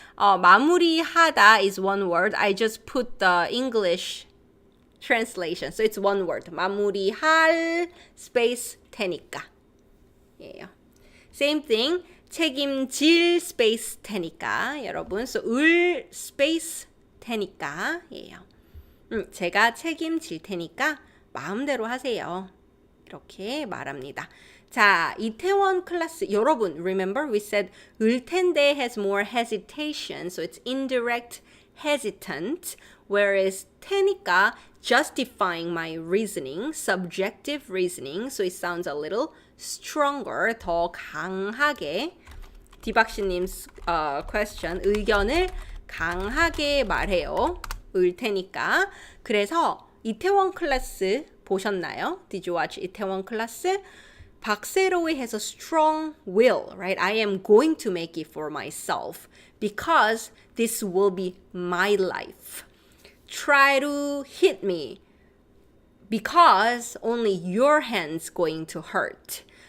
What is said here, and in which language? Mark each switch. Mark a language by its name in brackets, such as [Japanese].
[English] 마무리하다 is one word. I just put the English translation. So it's one word. [Korean] 마무리할 space 테니까. 예요. Same thing. 책임질 space 테니까. 여러분, so 을 space 테니까. 예요. 제가 책임질 테니까 마음대로 하세요. 이렇게 말합니다. 자, 이태원 클래스 여러분 [English] remember we said 을 텐데 has more hesitation so it's indirect hesitant whereas 테니까 justifying my reasoning subjective reasoning so it sounds a little stronger [Korean] 더 강하게 디박시님 question 의견을 강하게 말해요. 을 테니까 그래서 이태원 클래스 보셨나요? [English] Did you watch 이태원 클래스? 박세로이 has a strong will, right? I am going to make it for myself because this will be my life. Try to hit me because only your hand's going to hurt.